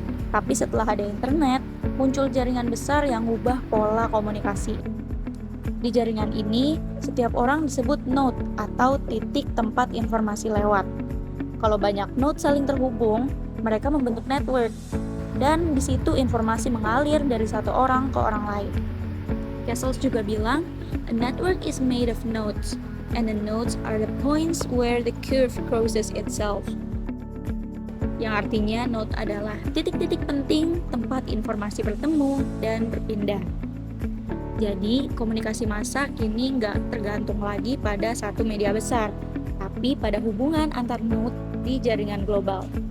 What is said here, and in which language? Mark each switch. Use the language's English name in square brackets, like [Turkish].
[Indonesian] Tapi setelah ada internet, muncul jaringan besar yang mengubah pola komunikasi. Di jaringan ini, setiap orang disebut node atau titik tempat informasi lewat. Kalau banyak node saling terhubung, mereka membentuk network. Dan di situ informasi mengalir dari satu orang ke orang lain. [English] Castells juga bilang, "A network is made of nodes, and the nodes are the points where the curve crosses itself." [Indonesian] Yang artinya node adalah titik-titik penting tempat informasi bertemu dan berpindah. Jadi, komunikasi massa kini nggak tergantung lagi pada satu media besar, tapi pada hubungan antar node di jaringan global.